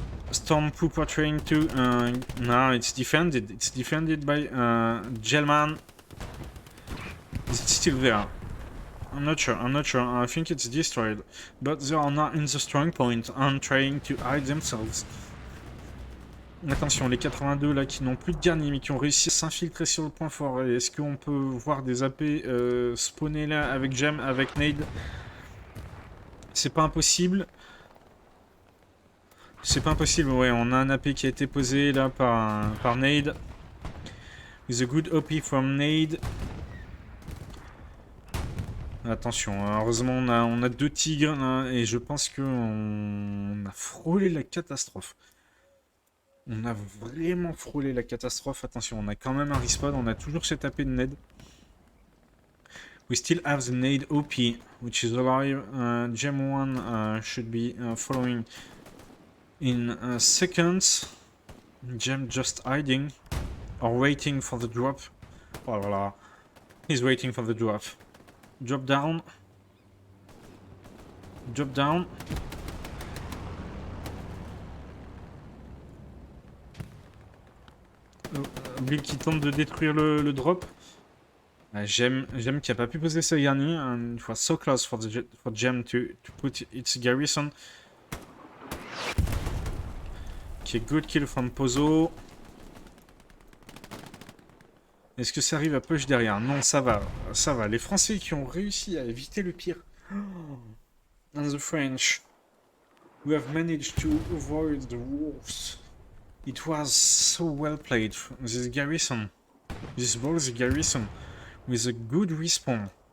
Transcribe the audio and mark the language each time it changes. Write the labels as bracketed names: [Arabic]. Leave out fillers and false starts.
[English] Storm Pooper trying to... no, it's defended. It's defended by Gelman. Is it still there? I'm not sure. I think it's destroyed. But they are not in the strong point and trying to hide themselves. [French] Attention, les 82 là qui n'ont plus de garni mais qui ont réussi à s'infiltrer sur le point fort. Est-ce qu'on peut voir des AP spawner là avec Gem, avec Nade? C'est pas impossible. Ouais, on a un AP qui a été posé là par Nade. [English] With a good OP from Nade. [French] Attention, heureusement on a 2 tigres là, et je pense qu'on a frôlé la catastrophe. On a vraiment frôlé la catastrophe. Attention, on a quand même un respawn, on a toujours cet AP de Nade. [English] We still have the Nade OP, which is alive. Gem 1 should be following in seconds. Gem just hiding or waiting for the drop. [French] Oh là là, [English] he's waiting for the drop. Drop down. [French] Bill qui tente de détruire le drop. J'aime qui a pas pu poser sa garnie. [English] And it was so close for Gem to put its garrison. Okay, good kill from Pozo. [French] Est-ce que ça arrive à push derrière? Non, ça va. Les Français qui ont réussi à éviter le pire. [English] And the French, we have managed to avoid the worst. It was so well played. This garrison, this was a garrison with a good respawn.